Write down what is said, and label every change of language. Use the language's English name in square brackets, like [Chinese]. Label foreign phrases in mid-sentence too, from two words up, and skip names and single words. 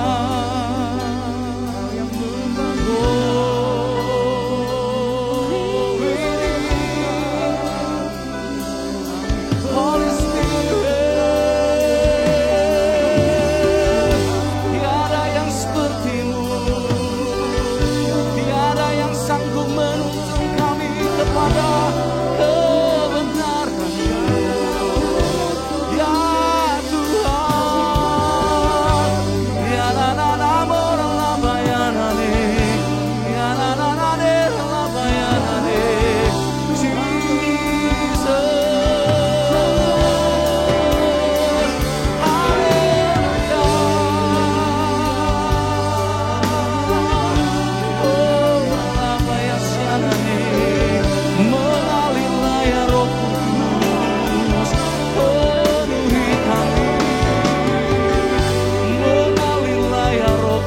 [English] Holy Spirit, [Indonesian] tiada yang seperti-Mu, tiada yang sanggup menuntun kami kepada kebenaran-Mu. Ya Tuhan, ya na-na-na orang labayanane, ya na-na-na labayanane, Jesus. Haleluya. Oh, labayanane, mengalirlah ya Roh Kudus, penuhi kami. Mengalirlah ya Roh